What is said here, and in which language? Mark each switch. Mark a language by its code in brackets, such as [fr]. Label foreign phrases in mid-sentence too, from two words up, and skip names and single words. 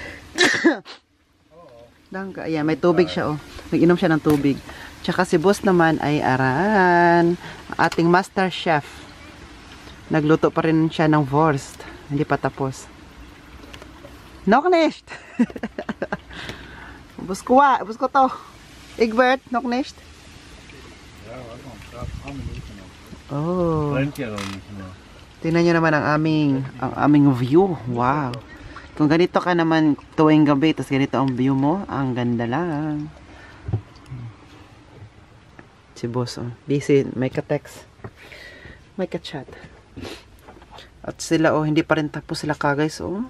[tl] Dangka, ayan, may tubig siya oh. Nag-inom siya ng tubig. Tsaka si boss naman ay aran, ating master chef. Nagluto pa rin siya ng wurst. Hindi pa tapos. [de] Nok nicht. [tl] Bus ko to. [de] Egbert, nok nicht. Ja, warte mal, ein paar Minuten noch. Oh. Brennt ja noch nicht mehr. [tl] Tingnan nyo naman ang aming view. Wow. Kung ganito ka naman tuwing gabi, tapos ganito ang view mo, ang ganda lang. Si boss, oh. Busy, may ka-text. May ka-chat. At sila, oh, hindi pa rin tapos sila guys, oh.